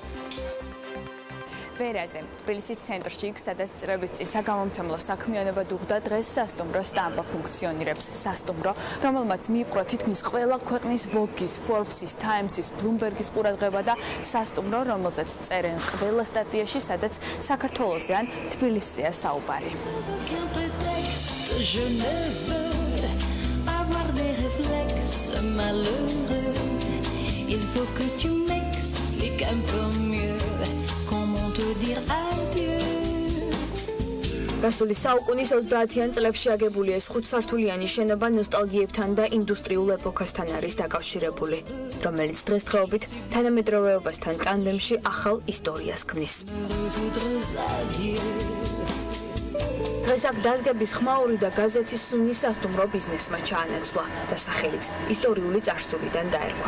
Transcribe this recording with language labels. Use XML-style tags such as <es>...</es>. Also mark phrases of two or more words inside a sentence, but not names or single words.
<ka>ვერაზე, თბილისის ცენტრში, სადაც წლების წინ საგამომცემლო საქმიანობა დუღდა, დღეს სასტუმრო სტამბა ფუნქციონირებს. სასტუმრო, რომელმაც მიიპყრო თითქმის ყველა ქვეყნის Vogue-ის, Forbes-ის, Times-ის, Bloomberg-ის ყურადღება და სასტუმრო, რომელზეც წერენ ყველა სტატიაში, სადაც საქართველოსზე ან თბილისზეა საუბარი.</ka> <fr>Il faut que tu m'expliques un peu mieux comment te dire adieu.</fr> <ka>გასული საუკუნის 30-იან წლებში აგებული ეს ხუთსართულიანი შენობა ნოსტალგიებთან და ინდუსტრიულ ეპოქასთან არის დაკავშირებული, რომელიც დღესდღეობით თანამედროვეობასთან ტანდემში ახალ ისტორიას ქმნის. დღეს აქ დაზგების ხმაური და გაზეთის სუნი სასტუმრო ბიზნესმა ჩაანაცვლა და სახელიც ისტორიული წარსულიდან დაერქვა.</ka>